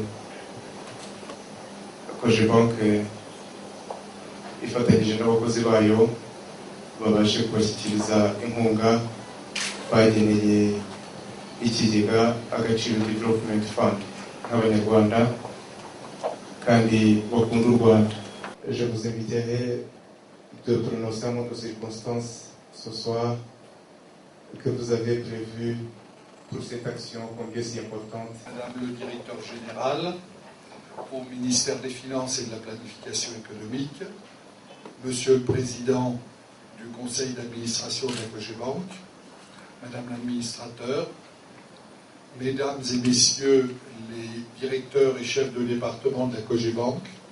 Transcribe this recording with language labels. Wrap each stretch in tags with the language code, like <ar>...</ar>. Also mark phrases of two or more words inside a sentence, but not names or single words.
<rw>koje banki ifatanyije n'abakozi bayo babashe kubashyikiriza inkunga bageneye ikigega Agaciro Development Fund nk'abanyarwanda kandi bakunda u Rwanda.</rw> <fr>Je vous inviterai de prononcer un mot de circonstance ce soir que vous avez prévu pour cette action combien si importante. Madame le directeur général au ministère des Finances et de la Planification économique, Monsieur le Président du Conseil d'administration de la koje banki, Madame l'administrateur, Mesdames et Messieurs les directeurs et chefs de département de la koje banki,</fr>